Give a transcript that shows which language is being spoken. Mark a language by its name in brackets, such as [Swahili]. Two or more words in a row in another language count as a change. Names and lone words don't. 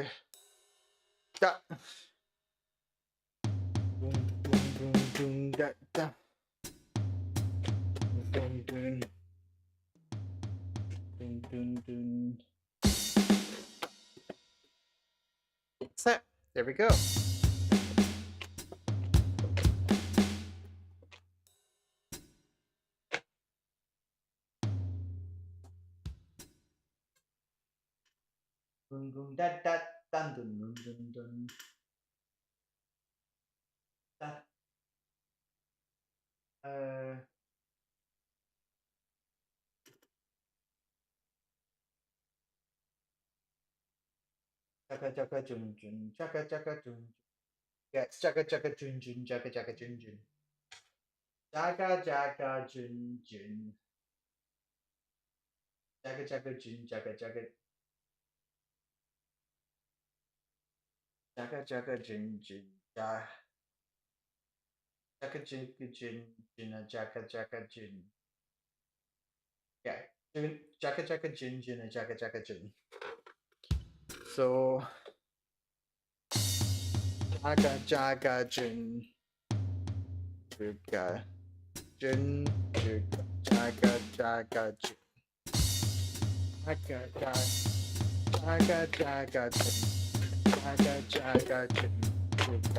[English] Da. Boom, boom, boom, boom, da, da. Boom, boom, boom, boom, boom. That's it. There we go. Dun dun da da dun dun dun dun dun. Da. Chaka chaka jun jun, chaka chaka jun. Yes, chaka chaka jun jun, chaka chaka jun jun. Chaka chaka jun jun. Chaka chaka jun, chaka chaka. Chaka chaka jun jun, chaka chaka jun jun jun, chaka chaka jun. Yeah, chaka chaka jun jun, chaka chaka jun. So. Jaga jaga jun. Juga. Jun. Juga. Jaga jaga jun. Jaga jaga. Jaga jaga jun. Jaga jaga jun. Juga.